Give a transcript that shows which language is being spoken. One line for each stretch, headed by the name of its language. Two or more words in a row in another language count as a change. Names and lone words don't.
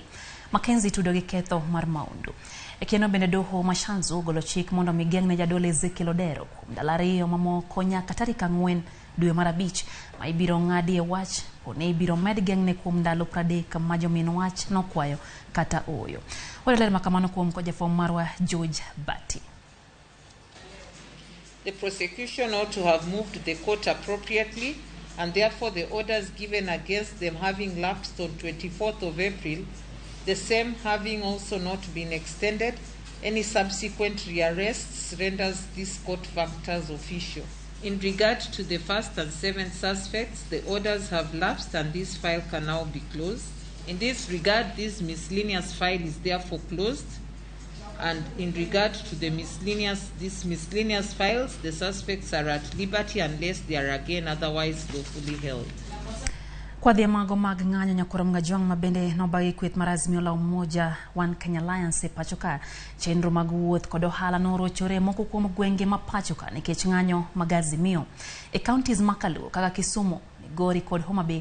Luo (Kenya and Tanzania): Mackenzie tudo gi ketho mar maundu. Ekeno bende doho Mashanzu golo chik mondo migeng'ne jadolo Ezekiel Odero kuom ndalo 2 mamoko nyaka tarik 4 dwe mar 5 ma ibiro ng'adie wach one ibiro med geng'ne kuom ndalo 30 ma jomin wach nokwayo kata oyo. Ler makamano kuom ko jafom marwa George Bati.
English: The prosecution ought to have moved the court appropriately, and therefore the orders given against them having lapsed on 24th of April, the same having also not been extended, any subsequent rearrests renders this court factors official. In regard to the first and 7th suspects, the orders have lapsed and this file can now be closed. In this regard, this miscellaneous file is therefore closed, and in regard to the miscellaneous files, the suspects are at liberty unless they are again otherwise lawfully held.
Luo (Kenya and Tanzania): Kwa dhia mago mag ng'anyo nyakuram gajuang mabende nobagi kweth mar Azimio la Umoja One Kenya Alliance e pachoka chenro mag wuoth kod ohala norochore moko kuom gwenge ma pachoka nikech ng'anyo mag Azimio e counties makaluo kaka Kisumu, Migori kod Homa Bay.